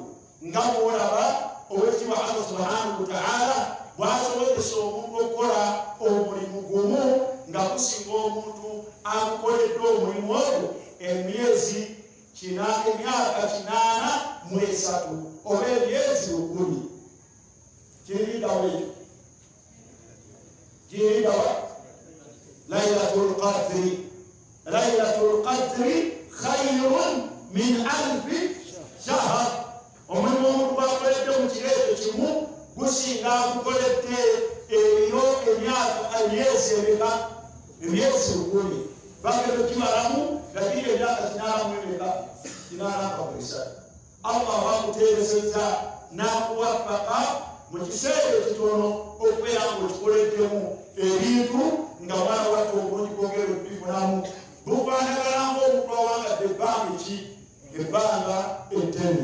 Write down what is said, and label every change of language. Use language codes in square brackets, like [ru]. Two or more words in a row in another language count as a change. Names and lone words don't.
[lg] Nga bw'olaba owekitiibwa Allah [ar] سبحانه وتعالى [lg] bw'asobozesa omuntu okukola omulimu gumu nga gusinga omuntu amukoledde omulimu ogwo emyezi emyaka 83 oba emyezi 10. Kirindawo ekyo, kirindawa [ar] ليلة القدر خير من ألف شهر. [lg] Omulimu omuntu gwakoledde mu kiro ekyo kimu gusinga agukoledde ebiro emyezi emeka? Emyezi 10. Bagenda okimalamu nga kiri emyaka 83. Allah bakuteebesezza n'akuwafaka mu kiseera ekitono okubeera ng'okikoleddemu ebintu nga mwana watta obulungi bwongera okubifunamu bufaanagana ng'omuntu awangadde ebbanga ettene.